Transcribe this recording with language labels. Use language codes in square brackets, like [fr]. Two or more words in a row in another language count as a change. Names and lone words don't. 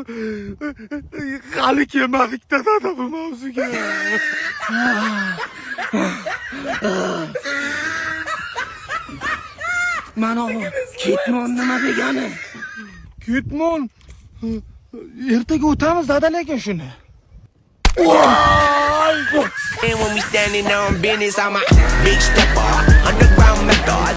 [uz] Hali kelmadik-da dada bu mavzuga. Mana o ketmon nima degani? Ketmon. Ertaga o'tamiz dadalaka shuni. [en] And when we standing on business, I'm a big stepper, underground method.